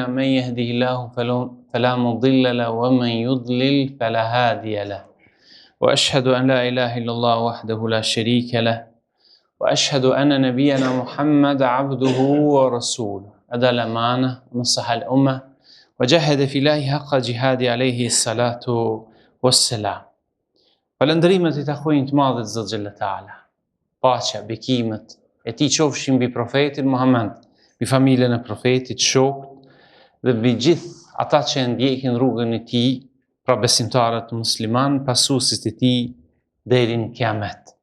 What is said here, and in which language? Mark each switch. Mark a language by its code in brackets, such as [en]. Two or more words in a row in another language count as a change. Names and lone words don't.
[ar] من يهده الله فلا مضل له ومن يضلل فلا هادي له وأشهد أن لا إله إلا الله وحده لا شريك له وأشهد أن نبينا محمد عبده ورسوله أدى الأمانة ونصح الأمة وجاهد في الله حق جهاده عليه الصلاة والسلام. [sq] Falënderimet I takojnë të madhit Zot [ar] جل تعالى. [sq] Paqja, bekimet e Tij qofshin mbi profetin Muhammed, mbi familjen e profetit, shokët dhe mbi gjithë ata që ndjekin rrugën e Tij, pra besimtarët musliman, pasuesit e Tij deri në Kiamet.